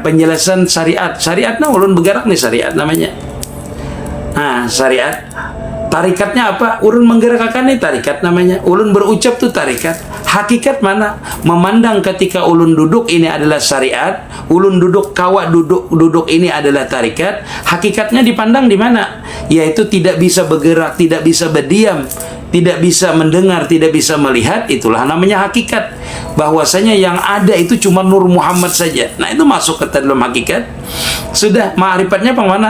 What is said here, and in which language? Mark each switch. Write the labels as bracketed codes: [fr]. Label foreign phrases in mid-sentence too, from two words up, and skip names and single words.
[id] Penjelasan syariat. [bjn] Syariat nah ulun bergerak nih syariat namanya. [id] Nah, syariat. Tarikatnya apa? [bjn] Ulun menggerakkan nih tarikat namanya. Ulun berucap tuh tarikat. [id] Hakikat mana? [bjn] Memandang ketika ulun duduk ini adalah syariat. Ulun duduk, kawak duduk ini adalah tarikat. [id] Hakikatnya dipandang di mana? Yaitu tidak bisa bergerak, tidak bisa berdiam, tidak bisa mendengar, tidak bisa melihat. Itulah namanya hakikat. Bahwasanya yang ada itu cuma Nur Muhammad saja. Nah, itu masuk ke dalam hakikat. Sudah, ma'rifatnya apa mana?